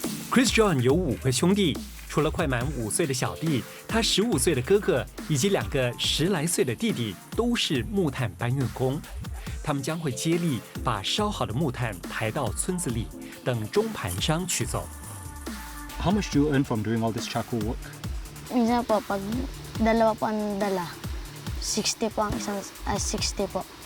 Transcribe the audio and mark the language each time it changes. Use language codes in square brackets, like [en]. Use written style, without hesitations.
[zh] Chris John 有5个兄弟，除了快满5岁的小弟，他15岁的哥哥以及2个10来岁的弟弟都是木炭搬运工。他们将会接力把烧好的木炭抬到村子里，等中盘商取走。 [en] How much do you earn from doing all this charcoal work? [tl] Minsan po, pag 2 po ang dala, 60 po ang isang, 60 po.